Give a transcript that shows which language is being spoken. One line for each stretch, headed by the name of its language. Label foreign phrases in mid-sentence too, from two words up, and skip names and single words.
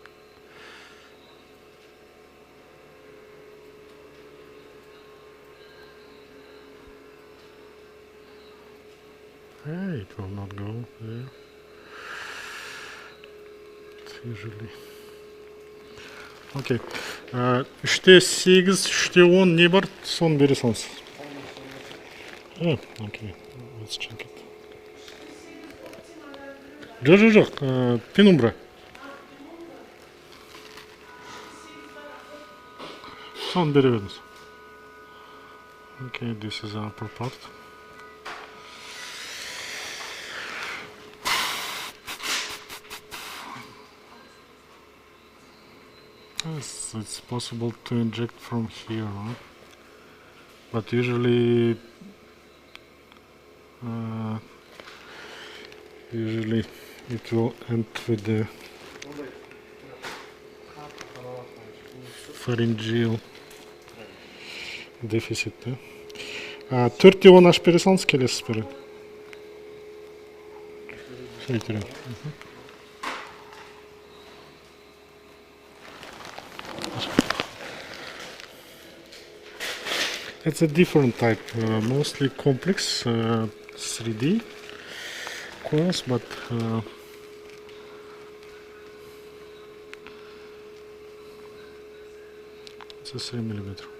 English: Hey, it will not go there. It's usually. Okay.
Kazakh: 3'te 8, 3'te 10 не бар, соны бере салыңыз.
English: Okay. Let's check it.
Kazakh: Жоқ, пенумбра. Соны бере беріңіз.
English: Okay, this is the upper part. Yes, it's possible to inject from here, huh? But usually it will end with the pharyngeal deficit.
Kazakh: 4'te 10 ашып бере салыңыз, келесіз бері.
English: It's a different type, mostly complex 3D coils, but it's a 3mm.